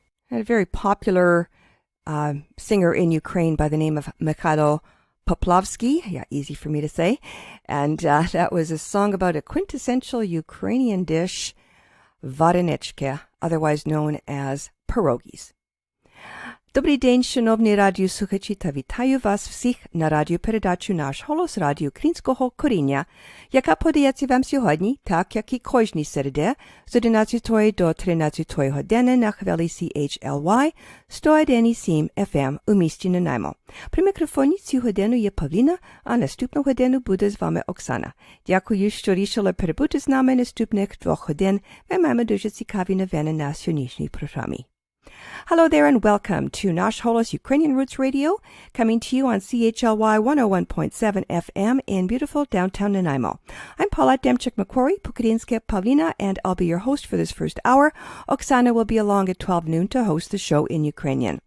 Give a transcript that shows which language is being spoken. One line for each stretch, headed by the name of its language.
English: A very popular singer in Ukraine by the name of Mikhailo Poplavsky. Yeah, easy for me to say. And that was a song about a quintessential Ukrainian dish, varenechka, otherwise known as pierogies.
Ukrainian: Добрий день, шановні радіослухачі, та вітаю вас всіх на радіопередачу «Наш Холос» радіо українського коріння, яка подається вам сьогодні, так як і кожній середи, з 11 до 13 години на хвилі CHLY 101,7 FM у місті Нанаймо. При мікрофоні цю годину є Павліна, а наступну годину буде з вами Оксана. Дякую, що рішили перебути з нами наступних 2 годин. Ми маємо дуже цікаві новини на сьогоднішній програмі.
English: Hello there and welcome to Nash Holos Ukrainian Roots Radio, coming to you on CHLY 101.7 FM in beautiful downtown Nanaimo. I'm Paula Demchik-McQuarrie, Pukarinska Pavlina, and I'll be your host for this first hour. Oksana will be along at 12 noon to host the show in Ukrainian.